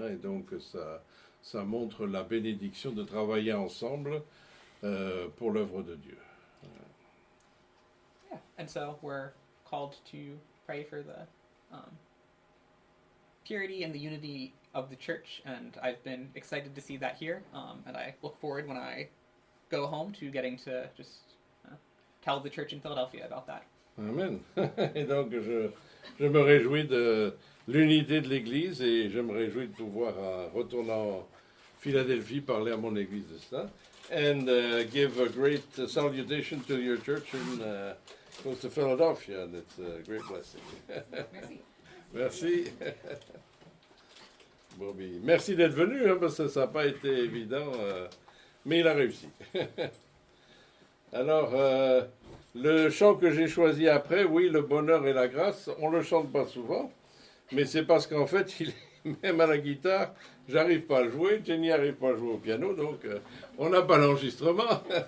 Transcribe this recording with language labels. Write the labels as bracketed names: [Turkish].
[French] Et donc, ça montre la bénédiction de travailler ensemble pour l'œuvre de Dieu. [English] Yeah, and so we're called to pray for the purity and the unity of the church, and I've been excited to see that here, and I look forward when I go home to getting to just tell the church in Philadelphia about that. Amen. [French] Et donc, je me réjouis de l'unité de l'Église et je me réjouis de pouvoir, retourner en Philadelphie, parler à mon Église de ça. [English] And give a great salutation to your church in close to Philadelphia, and it's a great blessing. [French] Merci. Merci. Bobby. Merci d'être venu, parce que ça n'a pas été évident, mais il a réussi. Alors, le chant que j'ai choisi après, oui, le bonheur et la grâce, on ne le chante pas souvent, mais c'est parce qu'en fait, même à la guitare, j'arrive pas à le jouer, Jenny n'arrive pas à jouer au piano, donc on n'a pas l'enregistrement.